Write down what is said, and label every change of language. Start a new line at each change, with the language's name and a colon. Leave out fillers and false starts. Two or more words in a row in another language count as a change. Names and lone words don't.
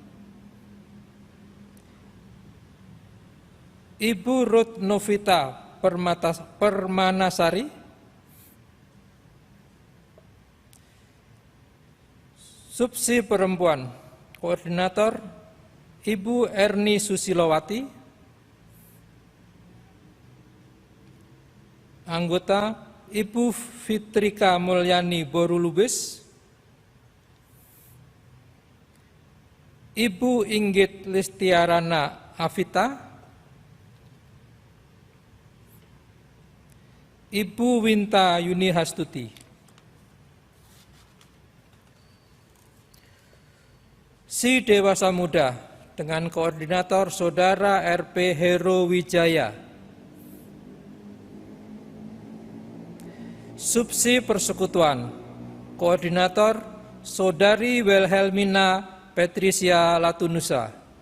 Indonesian: Ibu Ruth Novita Permanasari, Subsi Perempuan, Koordinator Ibu Erni Susilowati, anggota Ibu Fitrika Mulyani Borulubis, Ibu Inggit Listiarana Avita, Ibu Winta Yuni Hastuti. Si Dewasa Muda, dengan koordinator Saudara RP Hero Wijaya. Subsi Persekutuan, koordinator Saudari Wilhelmina Patricia Latunusa.